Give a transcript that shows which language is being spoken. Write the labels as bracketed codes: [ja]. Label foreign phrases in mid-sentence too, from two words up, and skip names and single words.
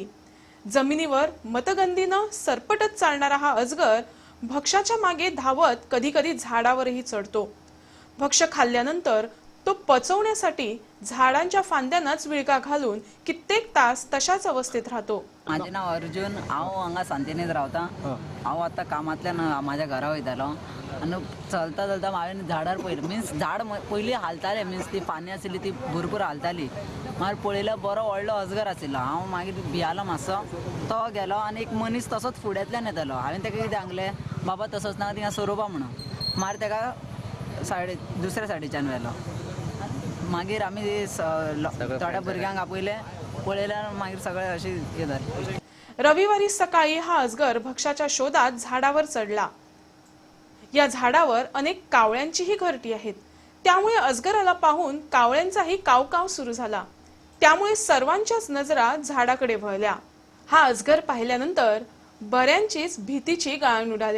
[mr] जमिनीवर मतगंदीनं सरपटत चालणारा हा अजगर भक्ष्याच्या मागे धावत कधी-कधी झाडावरही चढतो। भक्ष्य खाल्ल्यानंतर तो पचवण्यासाठी झाडांच्या फांद्यांनाच विळखा घालून कित्येक तास तशाच अवस्थेत राहतो। [kok] माझे नाव अर्जुन, हांव हांगा सांतिनेज रावता। हांव आतां कामांतल्यान म्हाज्या घरा वयतालो आनी चलता चलता हांवें झाडार पयलें, मिन्स झाड पयलीं हालतालें, मिन्स ती पानी आशिल्ली ती भरपूर हालताली। मागीर पळयल्यार बरो व्हडलो अजगर आशिल्लो। हांव मागीर भियालो मातसो, तो गेलो आनी एक मनीस तसोच फुड्यांतल्यान येतालो। हांवें ताका कितें सांगलें, बाबा तसोच नाका थिंगा सोरोवपा म्हणून। मागीर ताका दुसऱ्या सायडीच्यान व्हेलो। मागीर आमी थोड्या भुरग्यांक आपयलें, पळयल्यार मागीर सगळें अशें हें जालें। [mr] रविवारी सकाळी हा अजगर भक्ष्याच्या शोधात झाडावर चढला। या झाडावर अनेक कावळ्यांचीही घरटी आहेत, त्यामुळे अजगराला पाहून कावळ्यांचाही कावकाव सुरू झाला। त्यामुळे सर्वांच्याच नजरा झाडाकडे वळल्या। हा अजगर पाहिल्यानंतर बऱ्यांचीच भीतीची गाळण उडाली।